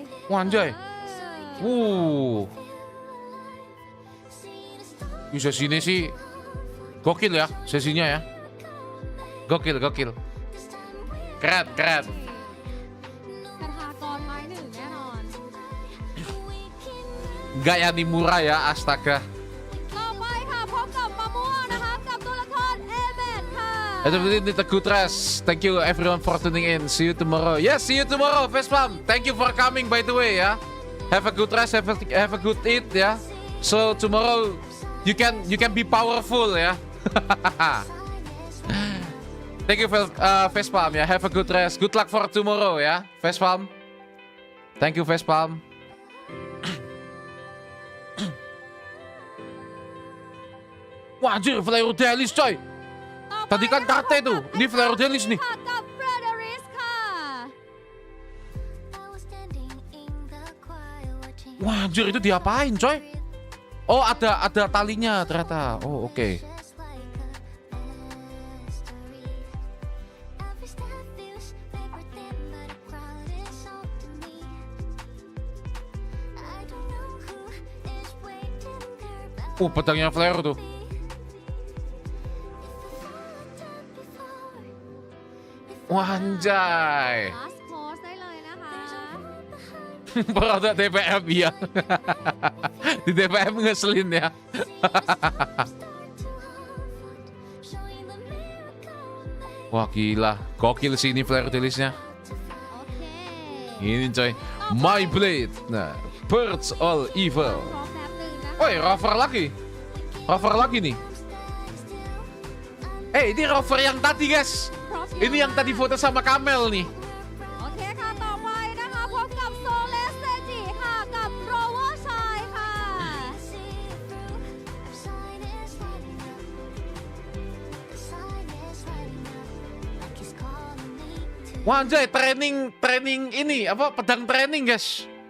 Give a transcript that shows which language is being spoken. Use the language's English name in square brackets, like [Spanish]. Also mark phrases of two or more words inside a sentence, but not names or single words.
[Indonesian] Wah, anjay. Sesi ini sih gokil ya sesinya ya. Gokil. Keren. [Thai] คาถากรไม้หนึ่งแน่นอน [Indonesian] Gak yang murah ya, astaga. [Thai] ต่อไปค่ะพบกับมะม่วงนะคะกับตัวละครเอเมดค่ะ [Indonesian] Itu berarti [English] the good rest. Thank you everyone for tuning in. See you tomorrow. Yes, see you tomorrow, Vespam. Thank you for coming by the way ya. Have a good rest, have a good eat ya. So tomorrow you can be powerful ya. Thank you Vespam ya. Have a good rest. Good luck for tomorrow ya, Vespam. Thank you Vespam. [Indonesian] Wah, anjir, Flyer Delis coy. Tadi kan karte tuh. Ini Flyer Delis nih. [Thai] ค่ะกับเฟรเดริสค่ะ [Indonesian] Wah, anjir itu diapain, coy? Oh, ada talinya ternyata. Oh, oke. Pedangnya flare tuh. Wah, anjay. [English] last pose [Thai] ได้เลยนะคะ [Indonesian] Produk DPM ya. Di DPM ngeselin ya. Wah, gila. Gokil sih ini flare delisnya. [Thai] โอเค [Indonesian] Ini coy. [English] My Blade. Nah, Birds All Evil. [Thai] รอแป๊บหนึงนะคะ [Indonesian] Woi, rover lagi. Rover lagi nih. Ini rover yang tadi, guys. Ini yang tadi foto sama Kamel nih. [Thai] โอเคค่ะต่อไปนะคะพบกับโซเลสเซจิค่ะกับโรเวอร์ชายค่ะ [Indonesian] Wah, anjay, training ini apa pedang training, guys.